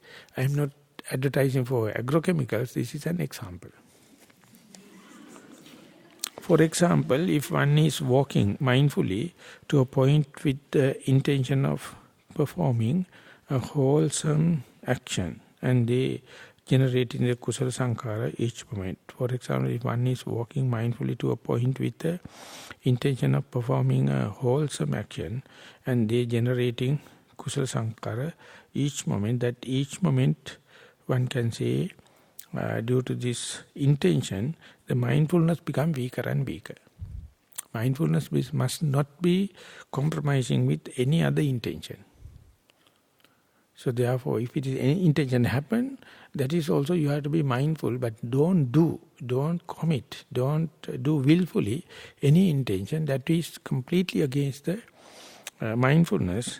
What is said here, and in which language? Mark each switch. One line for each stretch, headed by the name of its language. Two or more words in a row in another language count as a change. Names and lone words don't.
English: I am not advertising for agrochemicals, this is an example. For example, if one is walking mindfully to a point with the intention of performing a wholesome action, and they generating the
Pali: kusala sankhara
English: each moment. For example, if one is walking mindfully to a point with the intention of performing a wholesome action, and they generating
Pali: kusala sankhara
English: each moment, that each moment one can say, due to this intention, the mindfulness become weaker and weaker. Mindfulness must not be compromising with any other intention. So therefore, if it is any intention happen, that is also you have to be mindful, but don't commit, don't do willfully any intention that is completely against the mindfulness.